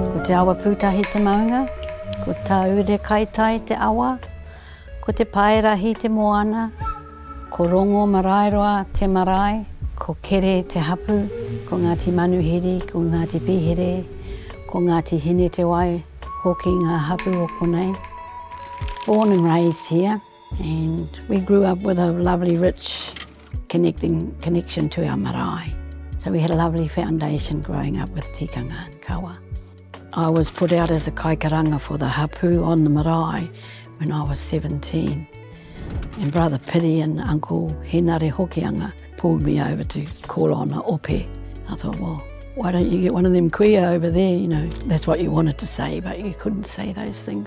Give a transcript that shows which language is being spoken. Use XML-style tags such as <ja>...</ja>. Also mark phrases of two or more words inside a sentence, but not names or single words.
<mi>te awa pūtahi te maunga, ko tā ure kaitai te awa, ko te paerahi te moana, ko rongo marairoa te marae, ko kere te hapu, ko Ngāti Manuhiri, ko Ngāti Pihere, ko Ngāti Hine te wai, hoki ngā hapu o konei.</mi> <en>Born and raised here, and we grew up with a lovely, rich connection to our marae. So we had a lovely foundation growing up with tikanga and kawa. I was put out as a</en> <mi>kai karanga</mi> <en>for the hapu on the marae when I was 17. And Brother Piri and Uncle Henare Hokianga pulled me over to call on a ope. I thought, well, why don't you get one of them kuia over there? You know, that's what you wanted to say, but you couldn't say those things.</en>